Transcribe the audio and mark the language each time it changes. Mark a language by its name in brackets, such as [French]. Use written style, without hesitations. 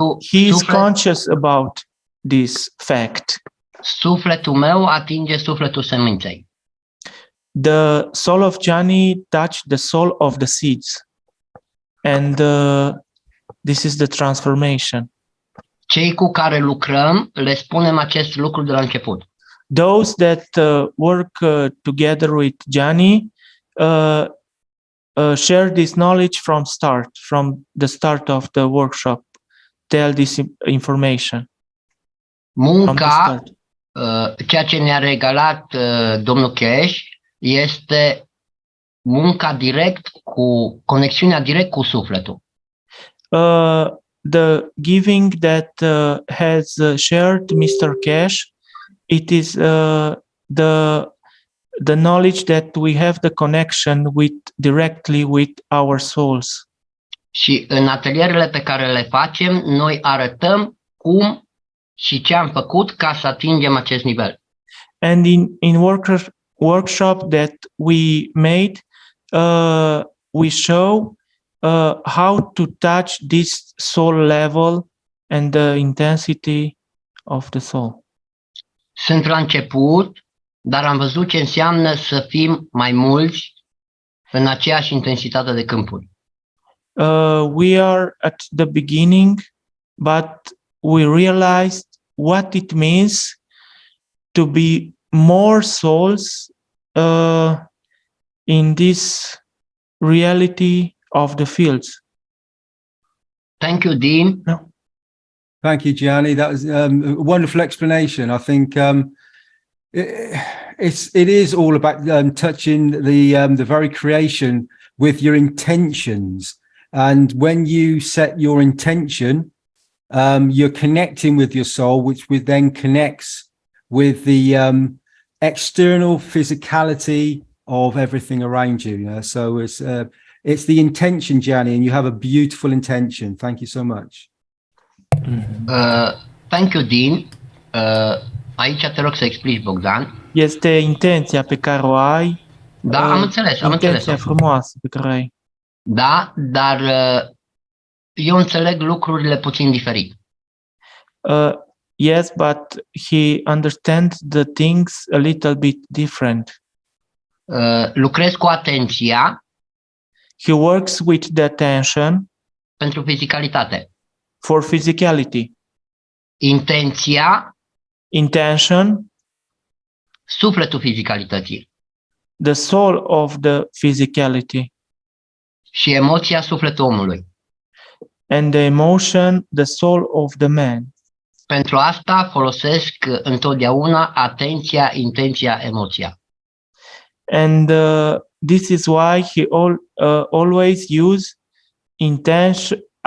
[English] He is conscious about this fact. [Romanian] Sufletul meu atinge sufletul seminței. [English] The soul of Gianni touched the soul of the seeds, and this is the transformation. [Romanian] Cei cu care lucrăm le spunem acest lucru de la început. [English] Those that work together with Gianni share this knowledge from the start of the workshop. Tell this information. Munca, ceea ce ne-a regalat domnul Keshe, este munca direct cu conexiunea direct cu sufletul. The giving that has shared Mr. Keshe, it is the knowledge that we have the connection directly with our souls. Și în atelierele pe care le facem, noi arătăm cum și ce am făcut ca să atingem acest nivel. And in workshop that we made, we show how to touch this soul level and the intensity of the soul. Sunt la început, dar am văzut ce înseamnă să fim mai mulți în aceeași intensitate de câmpuri. We are at the beginning, but we realized what it means to be more souls in this reality of the fields. Thank you, Dean. No. Thank you, Gianni. That was a wonderful explanation. I think it is all about touching the very creation with your intentions. And when you set your intention, you're connecting with your soul, which then connects with the external physicality of everything around you. You know? So it's the intention, Gianni, and you have a beautiful intention. Thank you so much. Thank you, Dean. [Romanian] Aici te rog să explici, Bogdan. Este intenția pe care o ai. Da, am înțeles. Intenția frumoasă pe care o ai. Da, dar eu înțeleg lucrurile puțin diferit. [English] Yes, but he understands the things a little bit different. [Romanian] Lucrez cu atenția. [English] He works with the attention. [Romanian] Pentru fizicalitate. [English] For physicality. [Romanian] Intenția. [English] Intention. [Romanian] Sufletul fizicalității. [English] The soul of the physicality. [Romanian] Și emoția, sufletul omului. [English] And the emotion, the soul of the man. [Romanian] Pentru asta folosesc întotdeauna atenția, intenția, emoția. [English] And this is why he always use attention,